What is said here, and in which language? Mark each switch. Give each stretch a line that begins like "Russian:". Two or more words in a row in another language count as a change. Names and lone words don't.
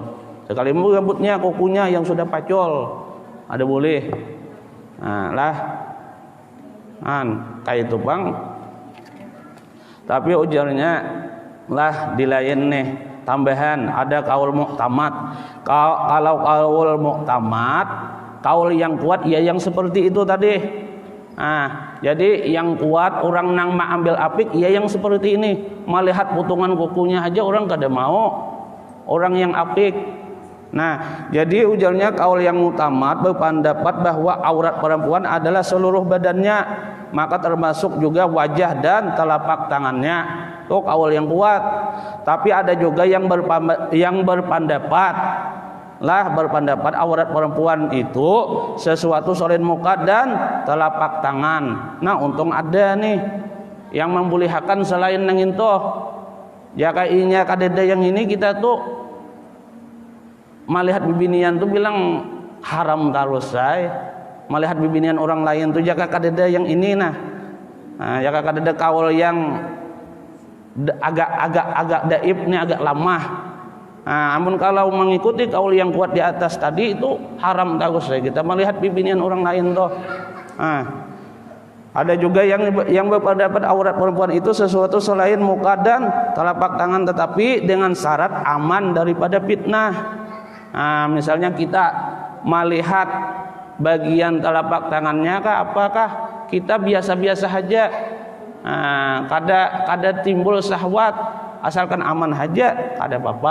Indonesian: Sekalipun rambutnya, kukunya yang sudah pacol, ada boleh. Kayak itu bang.
Banjar: Tapi ujarnya lah di lain nih tambahan, ada kaul muktamad.
Indonesian: Kalau kaul muktamad, kaul yang kuat ya yang seperti itu tadi.
Banjar: Jadi yang kuat orang nang ambil apik ya yang seperti ini. Melihat potongan kukunya aja orang kada mau, orang yang apik.
Indonesian: Jadi ujarnya kaul yang muktamad berpendapat bahwa aurat perempuan adalah seluruh badannya, maka termasuk juga wajah dan telapak tangannya. Itu kaul yang kuat. Tapi ada juga yang berpendapat aurat perempuan itu sesuatu selain muka dan telapak tangan. Untung ada nih yang membolehkan selain yang itu.
Banjar: Ya kayaknya kadeda yang ini kita tuh melihat bibinian tuh bilang haram terus melihat bibinian orang lain tuh jaka kadeda yang ini jaka kadeda kaul yang agak daib nih, agak lemah. Amun kalau mengikuti kaul yang kuat di atas tadi itu haram terus kita melihat bibinian orang lain tuh.
Indonesian: Ada juga yang berpendapat aurat perempuan itu sesuatu selain muka dan telapak tangan, tetapi dengan syarat aman daripada fitnah. Misalnya kita melihat bagian telapak tangannya apakah kita biasa-biasa saja, kada timbul syahwat, asalkan aman saja kada apa-apa.